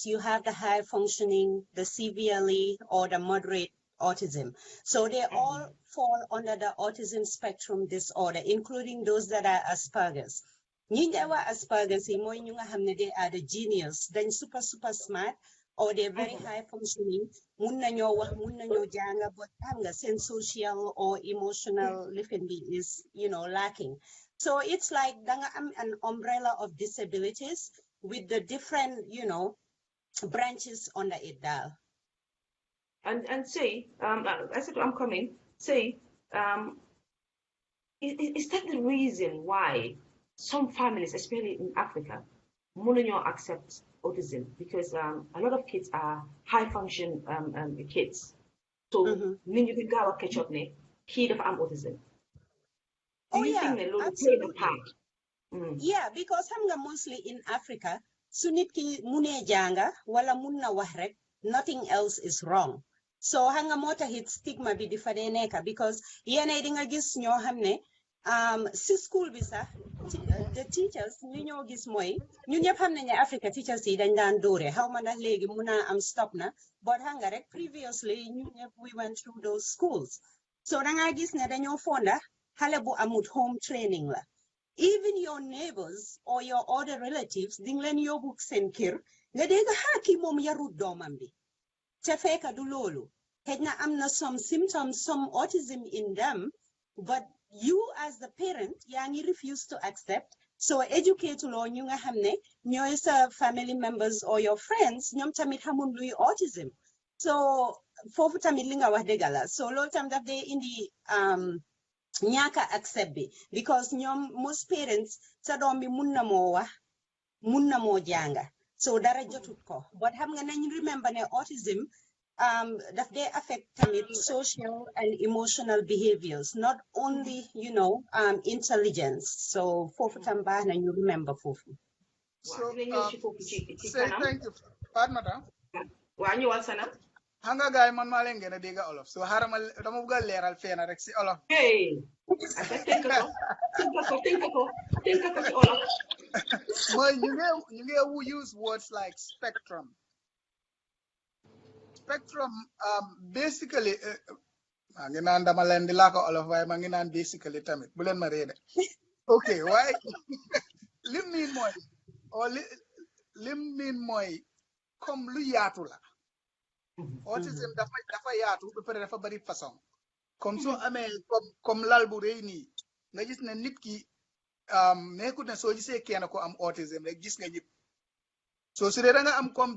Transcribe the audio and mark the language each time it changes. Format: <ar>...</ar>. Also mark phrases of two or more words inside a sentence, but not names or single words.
<en>You have the high functioning, the severely, or the moderate autism. So they all fall under the autism spectrum disorder, including those that are Asperger's. Ñi Asperger's they are the genius, then super smart, or they're very high functioning.</en> <wo>Mun nañoo wax, mun nañoo jàng,</wo> <en>but sense social or emotional living is, lacking. So it's like an umbrella of disabilities with the different, branches under it. And say, I said I'm coming. Say, is that the reason why some families, especially in Africa, don't accept autism? Because a lot of kids are high function kids. So when you can go catch up, kid of autism. Do you think they play the part? Yeah, because I'm mostly in Africa.</en> <wo>Sunit ki mune janga wala munna wahrek.</wo> <en>Nothing else is wrong.</en> <wo>So hanga mota hit stigma bi difadeneka because yene dinga gis ño xamne si school bi sax</wo> <en>the teachers</en> <wo>ñoo gis moy ñun ñep xamne ne Africa teachers yi dañ daan doore xawma ndax legi muna am stop na but hanga rek previously ñun ñep</wo> <en>we went through those schools.</en> <wo>So da nga gis ne dañoo fonda xale bu amut</wo> <en>home training</en> <wo>la.</wo> <en>Even your neighbors or your other relatives</en> <wo>ding leen yóbbu seen kër nga dégg ki moom yarut doomam bi te fekk du loolu xëy na am na</wo> <en>some symptoms, some autism in them, but you as the parent</en> <wo>yaa ngi</wo> <en>refuse to accept.</en> <wo>So educate loo ñu nga xam ne ñooy sa</wo> <en>family members or your friends</en> <wo>ñoom tamit xamul luy autism. So foofu tamit li nga wax dëgg la so loolu tam daf dee indi ñaaka accept bi because ñoom</wo> <en>most parents</en> <wo>sa doom bi mun na moo wax mun na moo jànga so dara jotut ko but xam nga nañ remember ne autism daf dee affect tamit</wo> <en>social and emotional behaviors, not only intelligence.</en> <wo>So foofu tam baax na ñu remember foofu.</wo> <en>So say thank you madam.</en> <wo>Waa ñëwal sana. Hanga gaay man maa leen gën a dégg olof so xaramal dama bëgg a leeral feena rek si olof. Hey. Tënk ko ci olof. Mooy ñu ngi</wo> <en>use words like spectrum.</en> <wo>Spectrum basically maa ngi naan dama leen di laa ko olof waaye maa ngi naan basically tamit bu leen ma réede. Okay, waaye li mean mooy or lim mean mooy comme lu yaatu la autism dafa yaatu ba pare dafa bari façon comme soo amee comme lal bu rëy nii nga gis ne nit ki nekkut ne soo gisee kenn ko am autism rek gis nga ñëpp soo su dee da nga am comme</wo>